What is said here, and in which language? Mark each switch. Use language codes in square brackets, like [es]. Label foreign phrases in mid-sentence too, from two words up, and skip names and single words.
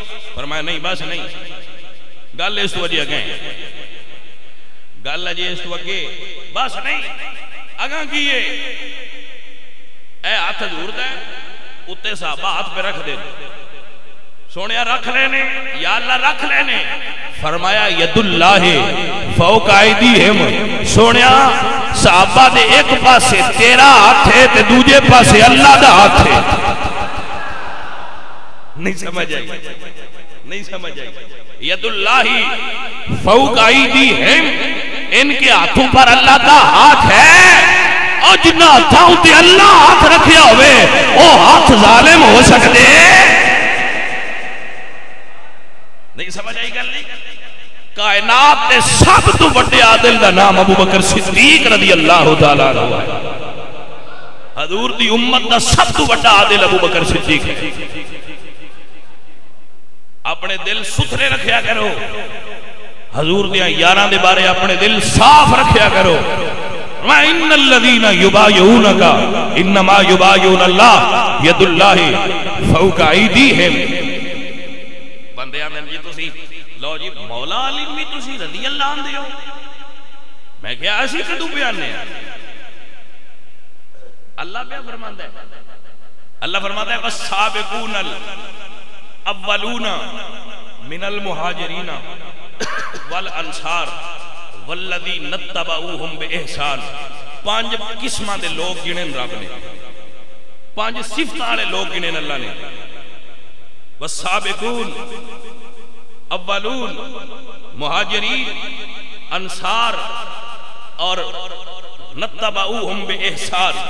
[pa] فرمایا نہیں بس نہیں، گل اس تو اجے اگیں، گل اجے اس تو اگے بس نہیں، اگاں کیے اے ہاتھ حضور دا اتے صحابہ ہاتھ پہ رکھ دے، سونیا رکھ لینے [ar] یا اللہ [pa] رکھ لینے۔ فرمایا [ar] ید اللہ فوق ایدیہم، [pa] سونیا صحابہ دے ایک پاسے تیرا ہاتھ ہے تے دوجے پاسے اللہ دا ہاتھ ہے۔ نہیں سمجھ آئی، نہیں سمجھ آئی۔ [ar] ید اللہ فوق ایدیہم، [ur] ان کے ہاتھوں پر اللہ کا ہاتھ ہے، اور [pa] جنہ ہاتھوں تے اللہ ہاتھ رکھیا ہوئے وہ ہاتھ ظالم ہو سکتے۔ نہیں سمجھ آئی گل نہیں؟ کائنات نے سب تو بڑے عادل دا نام ابو بکر صدیق [ar] رضی اللہ تعالیٰ عنہ [pa] ہے۔ حضور دی امت دا سب تو بڑا عادل ابو بکر صدیق ہے۔ اپنے دل ستھرے رکھیا کرو، حضور دیاں یاراں دے بارے اپنے دل صاف رکھیا کرو۔ [ar] وَإِنَّ الَّذِينَ يُبَایعُونَکَ إِنَّمَا يُبَایعُونَ اللَّهَ یَدُ اللَّهِ فَوْقَ أَیْدِیہِم۔ [pa] بندے آندے جی تسی لو جی مولا علی بھی تسی [ar] رضی اللہ عنہ [pa] ہو، میں کیا اسی کدوں بیانے ہیں؟ اللہ پہ فرماندا ہے، اللہ فرماندا ہے [ar] وَالسَّابِقُونَ الْأَوَّلُونَ من المہاجرین والانصار والذین اتبعوہم بإحسان. [pa] 5 قسماں دے لوگ گنے رب نے, 5 صفتاں والے لوگ گنے اللہ نے. [ar] والسابقون اولون, مہاجرین, انصار اور نتبعوہم بإحسان.